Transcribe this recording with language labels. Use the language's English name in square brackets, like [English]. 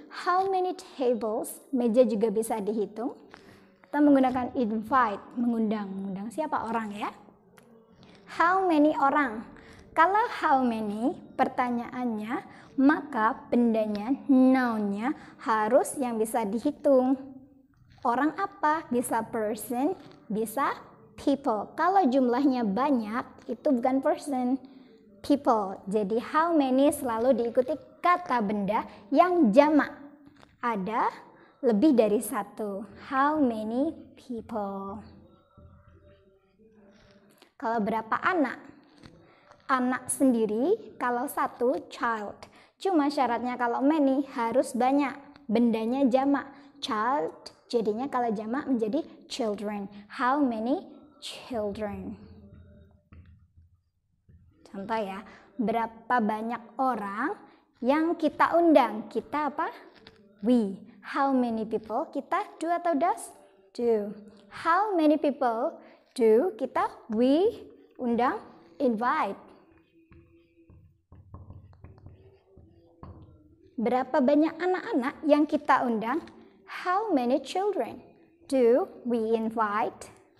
[English] How many tables, [Indonesian] meja juga bisa dihitung. Kita menggunakan invite, mengundang siapa? Orang ya. How many orang? Kalau how many pertanyaannya, maka bendanya, noun-nya harus yang bisa dihitung. Orang apa? Bisa person, bisa people. Kalau jumlahnya banyak, itu bukan person, people. Jadi how many selalu diikuti kata benda yang jamak. Ada lebih dari satu. [English] How many people? [Indonesian] Kalau berapa anak? Anak sendiri, kalau satu, child. Cuma syaratnya kalau many harus banyak. Bendanya jamak. Child, jadinya kalau jamak menjadi children. [English] How many children? [Indonesian] Contoh ya, berapa banyak orang yang kita undang? Kita apa? We. [English] How many people? [Indonesian] Kita do atau does? Do. [English] How many people do kita we undang? Invite. [Indonesian] Berapa banyak anak-anak yang kita undang? [English] How many children do we invite?